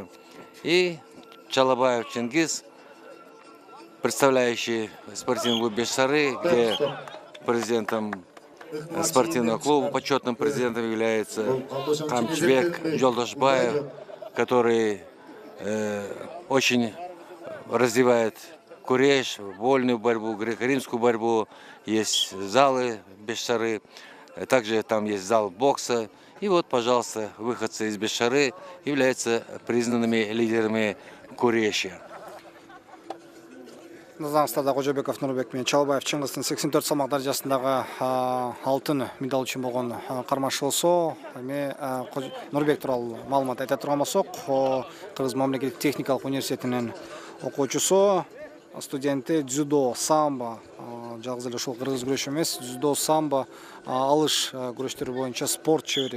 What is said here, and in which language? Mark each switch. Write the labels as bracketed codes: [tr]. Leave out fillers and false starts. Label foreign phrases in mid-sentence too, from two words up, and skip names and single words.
[ru] И Чалабаев Чингис, представляющий спортивный клуб Бешсары, где президентом спортивного клуба, почетным президентом является Камчбек Жолдашбаев, который очень развивает куреш, вольную борьбу, греко-римскую борьбу. Есть залы Бешсары, также там есть зал бокса. И вот, пожалуйста, выходцы из Бешсары являются признанными лидерами куреши. [ky] Назарыңыздарда Кожебеков Нурбек мен Чалабаев Чингистин 84 салмак даражасындагы алтын медаль үчүн болгон кармашы болсо, эми Нурбек тууралуу маалымат айта турган болсок, Кыргыз мамлекеттик техникалык университетинин окуучусу, студенти дзюдо, самбо, жалгыз эле ушул кыргыз күрөшү эмес, дзюдо, самбо, алыш күрөштөрү боюнча спорт чебери.